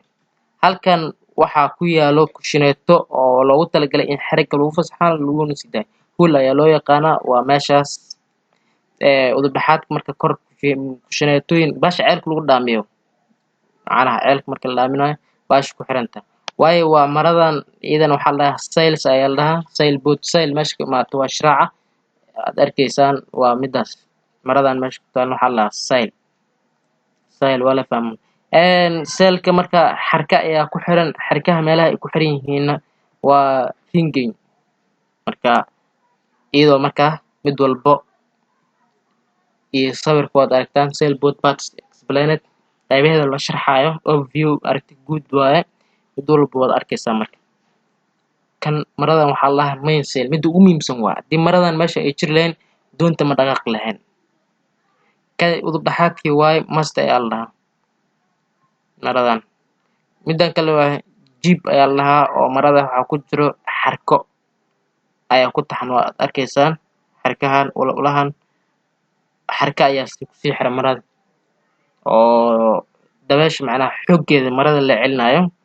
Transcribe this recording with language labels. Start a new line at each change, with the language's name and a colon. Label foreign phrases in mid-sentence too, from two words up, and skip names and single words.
Somali: Halkan waxaa ku yaalo kushineeto oo loogu talagalay in xarigga lagu fasaxo laguna sii daayo. Hool ayaa loo yaqaanaa, waa meeshaas. Udub dhaxaadka marka kor kushineetooyin baasha ceelka lagu dhaamiyo, macnaha ceelka marka la dhaaminayo baasha ku xiranta waaye. waa maradan iyadana waxaa la dhahaa sails ayaa la dhahaa,
English: sail boat.
Somali: Sail meesha ka imaato waa shiraaca aad arkaysaan, waa midaas. maradan meesha ku taal waxaa la dhahaa sail. Sail waa la fahmo. Sailka marka xarka ayaa ku xiran, xarkaha meelaha ay ku xiran yihiinna waa ringeyn. Marka iyadoo marka mid walbo iyo sawirka waad aragtaan.
English: Sail boat parts explained,
Somali: qaybaheeda la sharxayo, overview aragti guud waaye. mid walba waad arkaysaa marka. kan maradan waxaa la dhahaa mainsail midda ugu muhiimsan waa haddii maradan meesha ay jiri lahayn doonta ma dhaqaaqi lahayn kan udub dhaxaadkii waaye mast ayaa la dhahaa maradan middan kale waa jib ayaa la dhahaa oo marada waxaa ku jiro xarko ayaa ku taxan waa arkaysaan xarkahan ulahan xarka ayaa kusii xiran marada oo dabeesha macnaha xooggeeda marada la celinayo